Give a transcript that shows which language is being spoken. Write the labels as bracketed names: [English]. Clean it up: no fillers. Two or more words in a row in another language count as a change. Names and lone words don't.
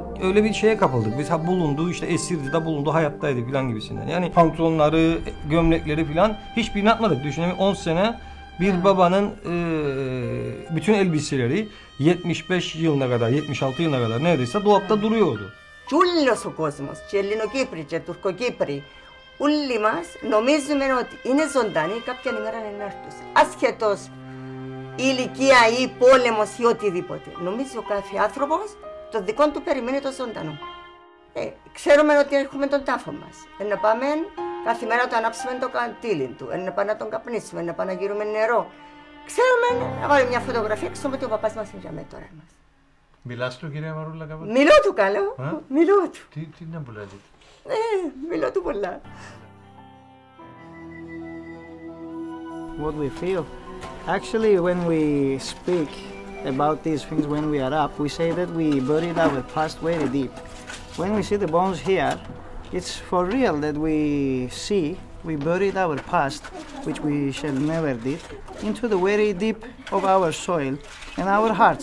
[Turkish] Öyle bir şeye kapıldık. Biz bulundu, işte esirdi de bulundu, hayattaydı falan gibisinden. Yani pantolonları, gömlekleri falan hiçbirini atmadık. Düşünün 10 sene bir babanın bütün elbiseleri 75 yılına kadar, 76 yılına kadar neredeyse dolapta duruyordu. [Greek] Όλος ο κόσμος, και Ελληνοκύπροι και Τουρκοκύπροι, όλοι μας νομίζουμε ότι είναι ζωντανοί κάποια ημέρα να έρθουν. Ασχετός η ηλικία ή πόλεμος ή οτιδήποτε. Νομίζω κάθε άνθρωπος το δικό του περιμένει το ζωντανό. Ξέρουμε ότι έχουμε τον τάφο μας. Να πάμε κάθε μέρα να ανάψουμε το καντήλι του, να πάμε να τον καπνίσουμε, να πάμε να γύρουμε νερό. Ξέρουμε να βάλουμε μια φωτογραφία, ξέρουμε ότι ο παπάς μας είναι για μένα τώρα. Μιλάς του, κυρία Μαρούλα, κάποτε? Μιλώ του καλό, μιλώ του. Τι να που λέτε? Μιλώ του πολλά. [English] What we feel? Actually, when we speak about these things when we are up, we say that we buried our past very deep. When we see the bones here, it's for real that we buried our past, which we shall never did, into the very deep of our soil and our hearts.